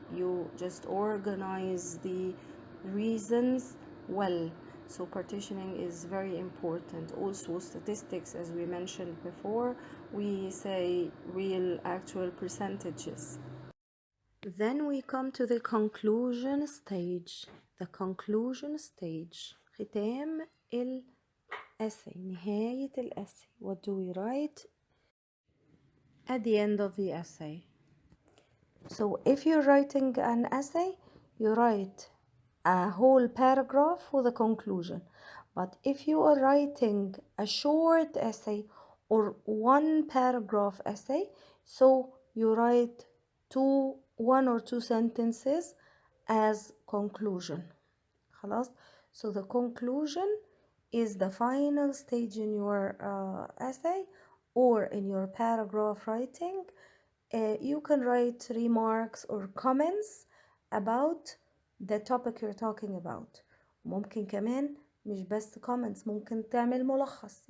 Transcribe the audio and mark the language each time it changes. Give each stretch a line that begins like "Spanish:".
English: You just organize the reasons well. So partitioning is very important. Also statistics, as we mentioned before, we say real actual percentages. Then we come to the conclusion stage. The conclusion stage.
Arabic: ختام الessay. نهاية الessay.
English: What do we write at the end of the essay? So if you're writing an essay, you write a whole paragraph with a conclusion. But if you are writing a short essay or one paragraph essay, so you write one or two sentences as conclusion.
Arabic: خلاص?
English: So the conclusion is the final stage in your essay or in your paragraph writing. You can write remarks or comments about the topic you're talking about.
Arabic: ممكن كمان مش بس comments، ممكن تعمل ملخص.